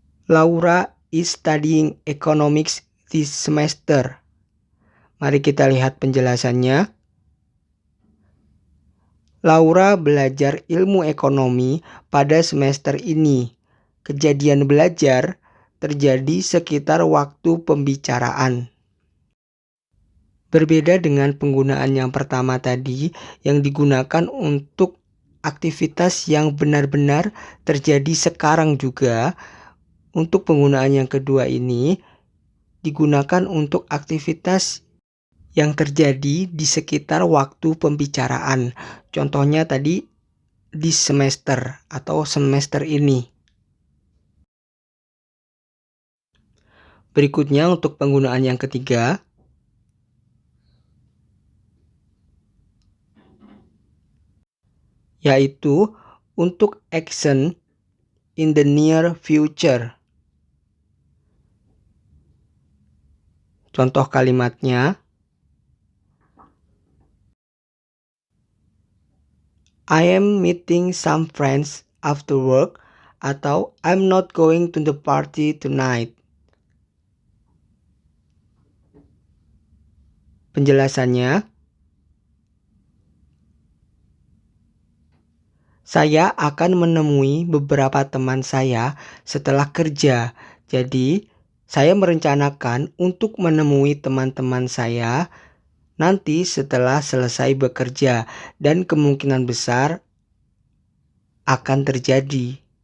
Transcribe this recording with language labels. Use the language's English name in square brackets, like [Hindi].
[English] Laura is studying economics this semester. [Indonesian] Mari kita lihat penjelasannya. Laura belajar ilmu ekonomi pada semester ini. Kejadian belajar terjadi sekitar waktu pembicaraan. Berbeda dengan penggunaan yang pertama tadi yang digunakan untuk aktivitas yang benar-benar terjadi sekarang juga, untuk penggunaan yang kedua ini digunakan untuk aktivitas yang terjadi di sekitar waktu pembicaraan. Contohnya tadi di semester atau semester ini. Berikutnya untuk penggunaan yang ketiga, yaitu untuk [English] action in the near future. [Indonesian] Contoh kalimatnya, [English] I am meeting some friends after work, atau I'm not going to the party tonight. [Indonesian] Penjelasannya, saya akan menemui beberapa teman saya setelah kerja. Jadi, saya merencanakan untuk menemui teman-teman saya nanti setelah selesai bekerja, dan kemungkinan besar akan terjadi.